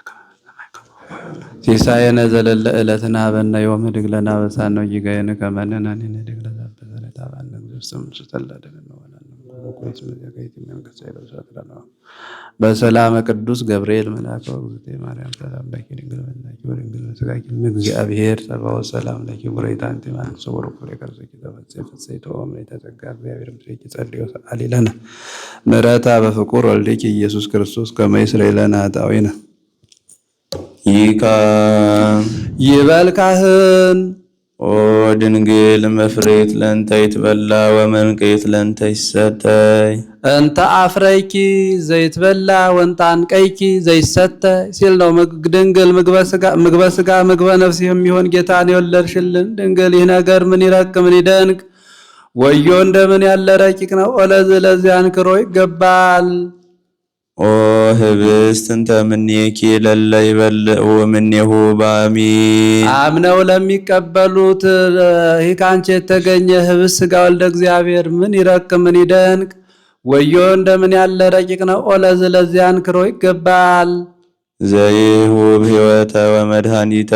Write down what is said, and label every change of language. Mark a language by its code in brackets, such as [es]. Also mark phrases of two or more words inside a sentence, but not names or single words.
[gez] ሲሳየነ ዘለለ ዕለትነ ሀበነ ዮም ህድግ ለነ አበሳነ ወጌጋየነ ከመ ንሕነኒ ንህድግ ለዘአበሰነ ታባነ በሰላመ ቅዱስ ገብርኤል መልአከ ወእግዝእትየ ማርያም ሰላም ለኪ ድንግል በኅሊናኪ ወድንግል በሥጋኪ እግዚአብሔር ጸባኦት ሰላም ለኪ ቡርክት አንቲ እምአንስቶ ወርኩ ለከርሥኪ ተፈሥሒ ፍሥሕት ወምልዕተ ጸጋ እግዚአብሔር ምስሌኪ ጸልዮ ሰአሊ ለነ ምሕረተ በፍቁር ወልድኪ ኢየሱስ ክርስቶስ ከመ ይስረይ ለነ ኃጣውኢነ ይካ [am] ይበል ካህን [gez] ኦ ድንግል መፍሬት ለእንተ ይትበላ ወመንቅት ለእንተ ይሰተይ እንተ አፍረይኪ ዘይትበላ ወንተ አንቀይኪ ዘይሰተይ [am] ሲል ነው። ድንግል ምግበ ሥጋ ምግበ ነፍስ የሚሆን ጌታን የወለድሽልን ድንግል ይህ ነገር ምን ይረቅ ምን ይደንቅ! ወዮ እንደምን ያለ ረቂቅ ነው! ለዚህ አንክሮ ይገባል። [gez] ኦ ህብስት እንተ እምኔኪ ለለ ይበልዑ እምኔሁ በአሚን [am] አምነው ለሚቀበሉት ይህ ከአንቺ የተገኘ ህብስት ሥጋ ወልደ እግዚአብሔር ምን ይረቅ ምን ይደንቅ! ወዮ እንደምን ያለ ረቂቅ ነው! ለዚህ አንክሮ ይገባል። [gez] ዘይሁብ ሕይወተ ወመድኃኒተ